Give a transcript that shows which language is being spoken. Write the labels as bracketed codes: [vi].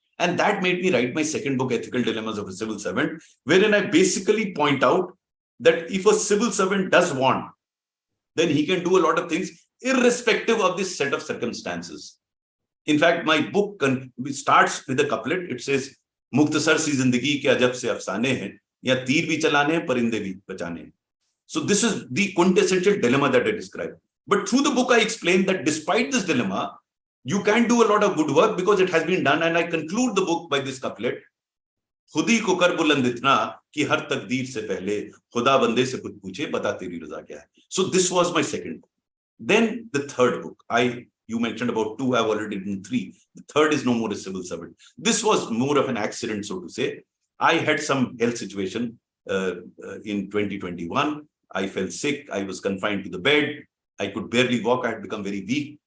[en] And that made me write my second book, Ethical Dilemmas of a Civil Servant, wherein I basically point out that if a civil servant does want then he can do a lot of things irrespective of this set of circumstances. In fact, my book starts with a couplet. It says, [hi] मुख्तसर सी जिंदगी के अजब से अफसाने हैं, या तीर भी चलाने हैं, परिंदे भी बचाने हैं. [en] So this is the quintessential dilemma that I describe. But through the book, I explain that despite this dilemma, you can do a lot of good work because it has been done. And I conclude the book by this couplet. [hi] खुदी को कर बुलंद इतना कि हर तकदीर से पहले खुदा बंदे से कुछ पूछे, बता तेरी रजा क्या है. [en] So this was my second book. Then the third book. You mentioned about 2, I've already written 3. The third is No More a Civil Servant. This was more of an accident, so to say. I had some health situation in 2021. I fell sick. I was confined to the bed. I could barely walk. I had become very weak.